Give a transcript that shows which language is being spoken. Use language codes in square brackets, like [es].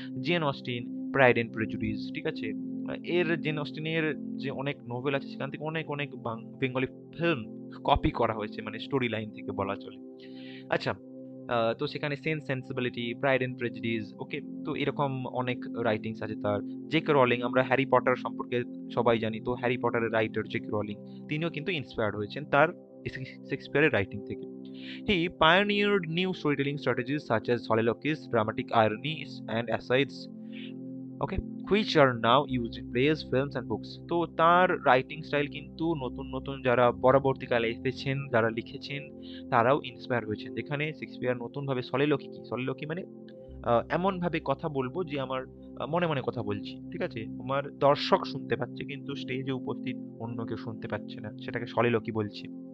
[bn] Gen Austin, pride and prejudice, ঠিক আছে, এর জেন অস্টিনের যে অনেক নোভেল আছে সেখান থেকে অনেক অনেক বেঙ্গলি ফিল্ম কপি করা হয়েছে, মানে স্টোরি লাইন থেকে বলা চলে। আচ্ছা, তো সেখানে sense sensibility, pride and prejudice, ওকে, তো এরকম অনেক রাইটিংস আছে তার। জেকে রলিং, আমরা হ্যারি পটার সম্পর্কে সবাই জানি, তো হ্যারি পটারের রাইটার জেকে রলিং, তিনিও কিন্তু ইন্সপায়ার্ড হয়েছেন তার শেক্সপিয়ারের রাইটিং থেকে। [en] He pioneered new storytelling strategies such as soliloquies, dramatic ironies, and asides, okay, which are now used in plays, films, and books. [bn] তো তার রাইটিং স্টাইল কিন্তু নতুন নতুন যারা পরবর্তীকালে এসেছেন, যারা লিখেছেন, তারাও ইন্সপায়ার হয়েছেন। যেখানে শেক্সপিয়ার নতুনভাবে সলিলকি, কি সলিলকি মানে এমন ভাবে কথা বলবো যে আমার মনে মনে কথা বলছি, ঠিক আছে, আমার দর্শক শুনতে পাচ্ছে কিন্তু স্টেজে উপস্থিত অন্য কেউ শুনতে পাচ্ছে না, সেটাকে সলিলকি বলছি।